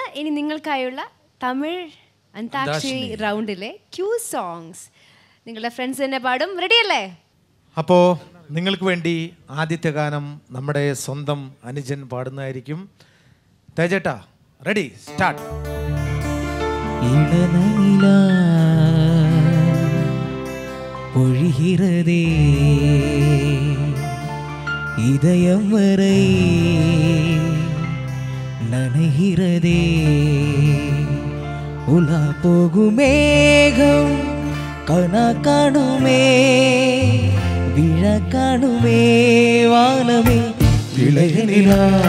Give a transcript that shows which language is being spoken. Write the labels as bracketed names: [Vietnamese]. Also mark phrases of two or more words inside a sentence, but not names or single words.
[Malayalam] ഇനി നിങ്ങൾക്കായുള്ള തമിഴ് അന്താക്ഷരി റൗണ്ടിലെ [English] cue songs [Malayalam] നിങ്ങളുടെ ഫ്രണ്ട്സ് തന്നെ പാടും. റെഡിയല്ലേ? അപ്പോൾ നിങ്ങൾക്ക് വേണ്ടി ആദ്യത്തെ ഗാനം നമ്മുടെ സ്വന്തം അനുജൻ പാടുന്നതായിരിക്കും. തേജേട്ടാ, [English] ready, start. [Tamil] பொழிகிறதே இதயம் வரை நனைகிறதே உலா போகுமேகம் கனா காணுமே விழ காணுமே வானமே இளைய நிலா